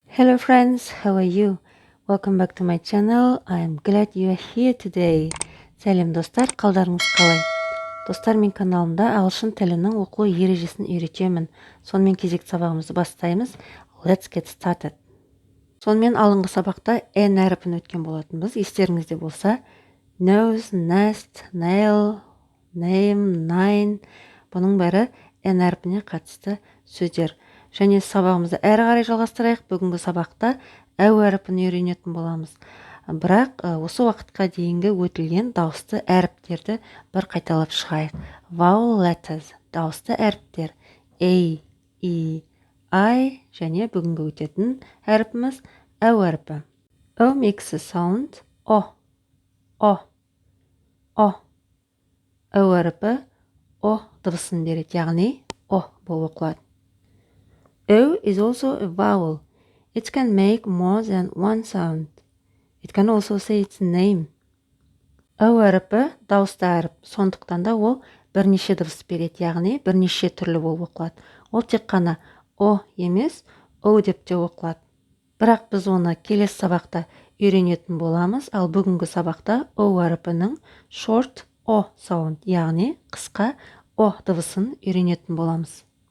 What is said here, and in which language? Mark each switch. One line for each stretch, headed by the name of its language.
English: Hello friends, how are you? Welcome back to my channel. I am glad you are here today.
Kazakh: Сәлем достар, қалдарыңыз қалай? Достар, мен каналымда ағылшын тілінің оқу ережесін үйретемін. Сонымен кезекті сабағымызды бастаймыз.
English: Let's get started.
Kazakh: Сонымен алынғы сабақта N әріпін өткен болатынбыз. Естеріңізде болса,
English: nose, nest, nail, name, nine.
Kazakh: Бұның бәрі N әріпіне қатысты сөздер. Және сабағымызды әрі қарай жалғастырайық. Бүгінгі сабақта әу әріпін үйренетін боламыз. Бірақ осы уақытқа дейінгі өтілген дауысты әріптерді бір қайталап шығайық.
English: Vowel letters,
Kazakh: дауысты әріптер. A, E, I және бүгінгі өтетін әріпіміз әу әріпі.
English: O makes a sound. O. O. O.
Kazakh: Әу әріпі O дыбысын береді, яғни O болып оқылады.
English: O is also a vowel. It can make more than one sound. It can also say its name.
Kazakh: O әріпі дауысты әріп, сондықтан да ол бірнеше дыбыс береді, яғни бірнеше түрлі болып оқылады. Ол тек қана O емес, O деп те оқылады. Бірақ біз оны келесі сабақта үйренетін боламыз, ал бүгінгі сабақта O әріпінің
English: short O sound,
Kazakh: яғни қысқа O дыбысын үйренетін боламыз.